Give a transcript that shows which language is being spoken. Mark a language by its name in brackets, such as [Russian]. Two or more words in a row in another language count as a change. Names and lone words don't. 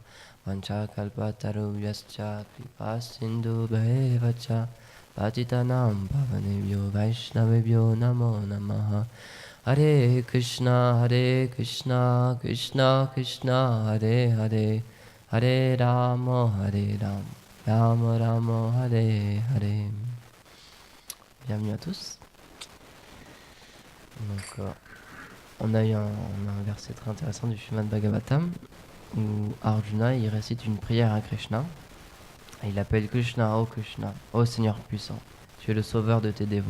[Sanskrit] Vanchakalpatarubhyascha Kripa Sindhu Bhayevacha Patitanam Pavanebhyo Vaishnavebhyo Namo Namaha. Hare Krishna Krishna Krishna Hare Hare Hare Rama Rama Rama Hare Hare. [French] Bienvenue à tous. Donc, on a un verset très intéressant du Srimad Bhagavatam où Arjuna il récite une prière à Krishna. Et il appelle Krishna, ô Seigneur puissant, tu es le sauveur de tes dévots.